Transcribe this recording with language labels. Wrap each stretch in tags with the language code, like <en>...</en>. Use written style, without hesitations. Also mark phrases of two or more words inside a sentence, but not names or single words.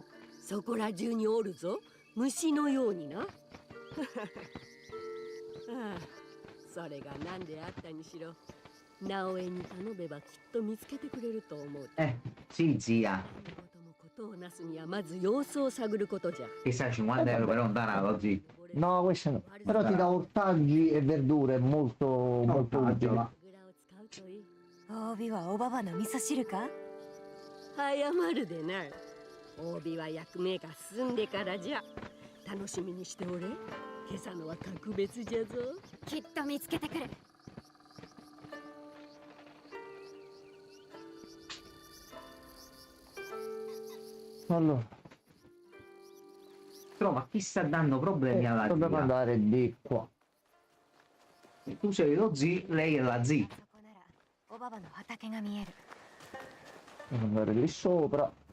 <ja>そこら中におるぞ、虫のようにな。ああ、それが何であったにしろ直江に頼めばきっと見つけてくれると思う。</ja> <it>Sì, zia.</it> <ja>ことをなすにはまず様子を探ることじゃ。</ja> <it>Chissà, 50 euro per un tarato, zio. No, questo no. Però ti dà ortaggi e verdure, molto utile.</it> <ja>帯はおばばの味噌汁か。早まるでない。帯は役目が済んでからじゃ。楽しみにしておれ。今朝のは格別じゃぞ。きっと見つけてくる。</ja> <it>Allora, Trova chi sta dando problemi alla dobbiamo zia. andare di qua. Tu sei lo zio, lei è la zia.</it> <ja>そこならおばばの畑が見える。</ja> <it>Devo andare lì sopra.</it>